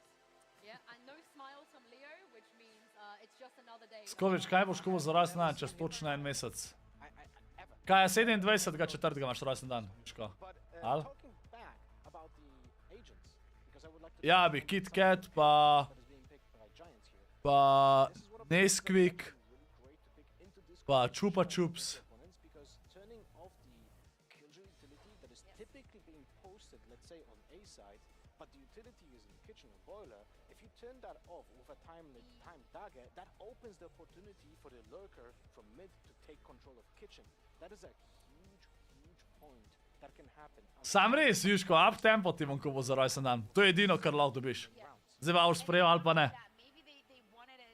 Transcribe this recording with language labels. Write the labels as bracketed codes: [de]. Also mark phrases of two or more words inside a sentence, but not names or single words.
[en] Yeah, and no smiles from Leo, which means it's just another day. [sl] Skovič, kaj boš kupo za rojsten dan čez točno en mesec? [en] Ever. [sl] Kaj je 27.4. imaš rojsten dan, Jusko? [en] But [sl] Al? [en] talking back about the agents, because I would like to [sl] Ja, bi Kit Kat, pa... [en] that is being picked by Giants here. [sl] pa... [en] This is what [sl] Nesquik, [en] really great to pick into this [sl] pa Chupa Chups. [en] opponents, because turning off the Killjoy utility that is typically being posted, let's say on A side, but the utility is in kitchen or boiler. If you turn that off with a time dagger, that opens the opportunity for the lurker from mid to take control of kitchen. That is a huge point that can happen. [sl] Sam res, Juško, [en] up tempo [sl] ti bom kupo za rojsten dan. To je edino, kar lahko dobiš. Zdaj pa boš sprejel ali pa ne. [en] That maybe they want